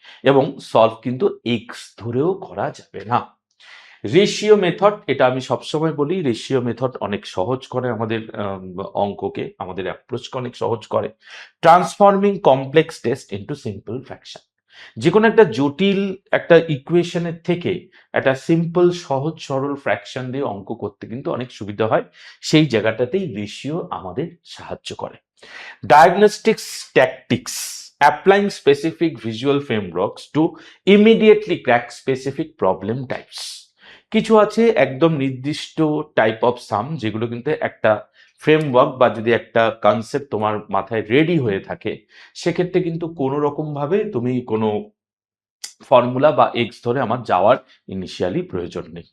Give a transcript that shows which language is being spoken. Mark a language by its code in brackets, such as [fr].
[bn] এবং সলভ কিন্তু এক্স ধরেও করা যাবে না। রেশিও মেথড, এটা আমি সবসময় বলি, রেশিও মেথড অনেক সহজ করে আমাদের অঙ্ককে, আমাদের অ্যাপ্রোচকে অনেক সহজ করে। [en] transforming complex test into simple fraction, [bn] যে কোনো একটা জটিল একটা ইকুয়েশনের থেকে একটা সিম্পল সহজ সরল ফ্র্যাকশন দিয়ে অঙ্ক করতে কিন্তু অনেক সুবিধা হয়। সেই জায়গাটাতেই রেশিও আমাদের সাহায্য করে। [en] Diagnostics tactics, applying specific visual frameworks to immediately crack specific problem types. [bn] কিছু আছে একদম নির্দিষ্ট টাইপ অফ সাম, যেগুলো কিন্তু একটা ফ্রেমওয়ার্ক বা যদি একটা কনসেপ্ট তোমার মাথায় রেডি হয়ে থাকে, সেক্ষেত্রে কিন্তু কোনো রকম ভাবে তুমি কোনো ফর্মুলা বা এক্স ধরে আমার যাওয়ার ইনিশিয়ালি প্রয়োজন নেই।